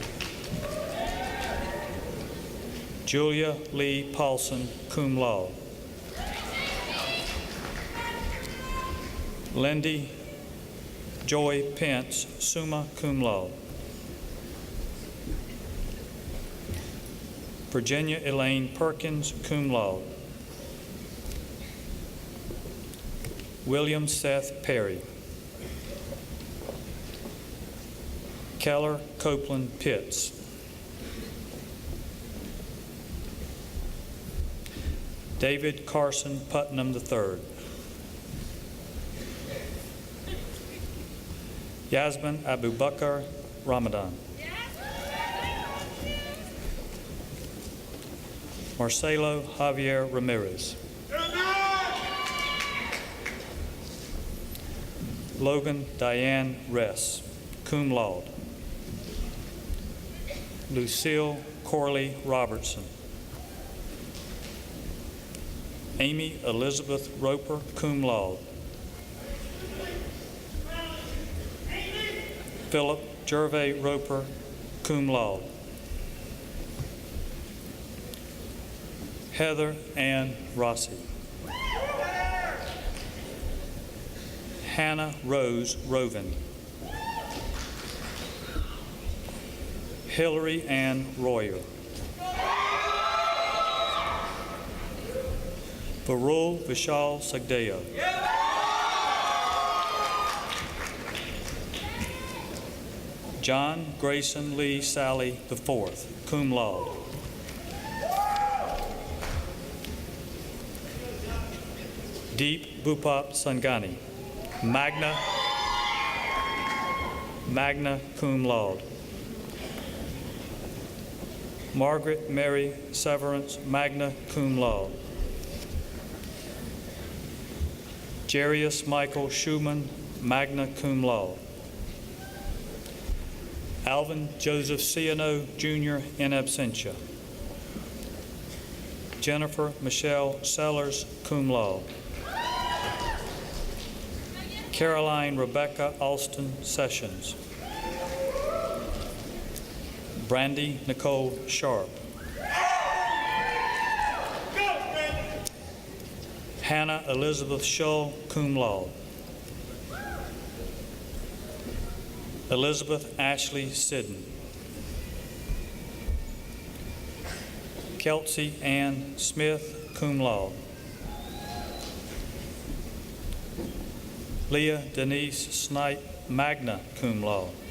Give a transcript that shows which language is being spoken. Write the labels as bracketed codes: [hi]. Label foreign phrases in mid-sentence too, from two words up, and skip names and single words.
[en] Julia Lee Paulson, [la] cum laude. [en] Lindy Joy Pence, [la] summa cum laude. [en] Virginia Elaine Perkins, [la] cum laude. [en] William Seth Perry. Keller Copeland Pitts. David Carson Putnam III. Yasmin Abubakar Ramadan. Marcelo Javier Ramirez. Logan Diane Ress, [la] cum laude. [en] Lucille Corley Robertson. Amy Elizabeth Roper, [la] cum laude. [en] Philip Gervais Roper, [la] cum laude. [en] Heather Ann Rossi. Hannah Rose Rovin. Hillary Ann Royer. Varul Vishal Sagdeo. John Grayson Lee Sally IV, [la] cum laude. [en] Deep Bupap Sangani, [la] magna cum laude. [en] Margaret Mary Severance, [la] magna cum laude. [en] Jarius Michael Schumann, [la] magna cum laude. [en] Alvin Joseph Ciano, Jr., [la] in absentia. [en] Jennifer Michelle Sellers, [la] cum laude. [en] Caroline Rebecca Alston Sessions. Brandy Nicole Sharp. Hannah Elizabeth Shull, [la] cum laude. [en] Elizabeth Ashley Sidden. Kelsey Ann Smith, [la] cum laude. [en] Leah Denise Snipe, [la] magna cum laude.